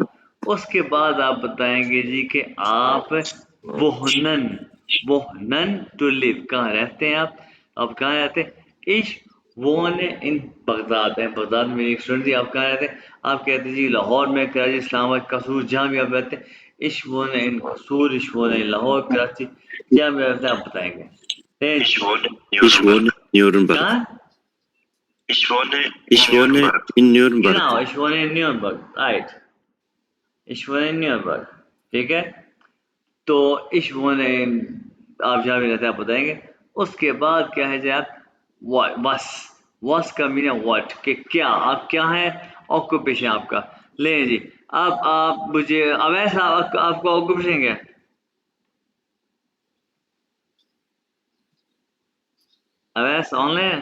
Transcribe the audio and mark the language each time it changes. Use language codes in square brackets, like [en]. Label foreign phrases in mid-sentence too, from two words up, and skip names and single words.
[hi] उसके बाद आप बताएंगे जी कि आप वोहनन, वोहनन [en] to live, [hi] कहाँ रहते हैं आप कहाँ रहते हैं। [de] ich wohn in Bagdad [hi] है, बगदाद में एक स्टूडेंट थी। आप कहाँ रहते हैं, आप कहते हैं जी लाहौर में, कराची, इस्लामाबाद, कसूर, जहाँ भी आप रहते हैं। [de] ich wohn in Kasur, ich wohn in Lahore, Karachi, [hi] जहाँ भी रहते हैं आप बताएंगे। [de] Ich wohne in Ich wohne in Nürnberg. [hi] कहाँ, [de] Ich wohne Ich wohne in Nürnberg. genau, ich wohne in Nürnberg, right, ich wohne in Nürnberg, [hi] ठीक है। [de] तो ich wohne in, [hi] आप जहाँ भी रहते हैं आप बताएंगे। उसके बाद क्या है जी, आप वस का [en] meaning what, [hi] कि क्या, आप क्या है, ऑक्यूपेशन आपका। ले जी, आप मुझे अवैस, आपका ऑक्यूपेशन क्या है, अवैस ऑनलाइन,